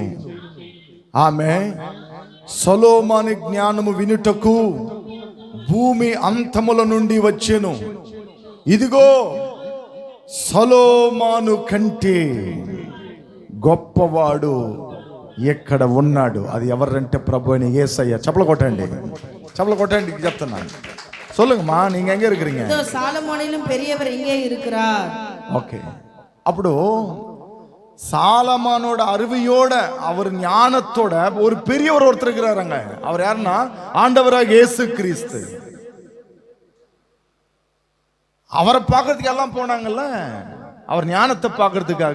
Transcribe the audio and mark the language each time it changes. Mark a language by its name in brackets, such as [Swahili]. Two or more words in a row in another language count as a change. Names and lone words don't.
[Telugu] ఆమె సొలొమోను జ్ఞానము వినుటకు భూమి అంతముల నుండి వచ్చెను. ఇదిగో సొలొమోను కంటే గొప్పవాడు ఎక్కడ ఉన్నాడు. అది ఎవరంటే ప్రభు అని యేసయ్య. చప్పలు కొట్టండి, చప్పలు కొట్టండి. చెప్తున్నాను, [Tamil] சொல்லுங்கம்மா, நீங்க எங்க இருக்கிறீங்க? இதோ சாலமோனிலும் பெரியவர் இங்கே இருக்கிறார். ஓகே. அப்போ சாலமோனோட அறிவையோட அவர் ஞானத்தோட ஒரு பெரியவர் ஒருத்தர் இருக்கிறாருங்க. அவர் யாருன்னா ஆண்டவராக இயேசு கிறிஸ்து. அவரை பார்க்கறதுக்கு எல்லாம் போனாங்கல்ல, அவர் ஞானத்தை பார்க்கறதுக்காக.